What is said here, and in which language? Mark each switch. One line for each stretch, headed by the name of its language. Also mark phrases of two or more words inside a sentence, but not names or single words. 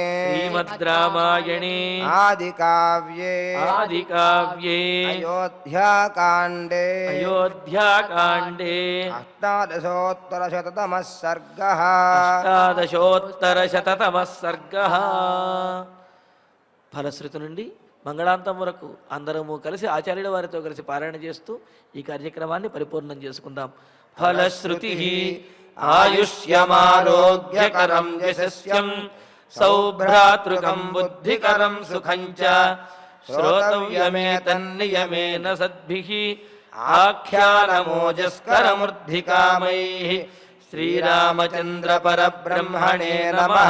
Sanskrit: श्रीमद् रामायणे आदिकाव्ये आदिकाव्ये अयोध्याकाण्डे अयोध्याकाण्डे अष्टादशोत्तरशततमः सर्गः अष्टादशोत्तरशततमः सर्गः
Telugu: ఫలశ్రుతి నుండి మంగళాంతం వరకు అందరము కలిసి ఆచార్యుల వారితో కలిసి పారాయణ చేస్తూ ఈ కార్యక్రమాన్ని పరిపూర్ణం చేసుకుందాం.
Sanskrit: ఫలశ్రుతి ఆయుష్యమారోగ్యకరం యశస్యం సౌభ్రాతృకం బుద్ధికరం సుఖం చ శ్రోతవ్యమేతన్నియమేన సద్భిః ఆఖ్యానమోజస్కరమూర్ధికామైః శ్రీరామచంద్ర పరబ్రహ్మణే నమః.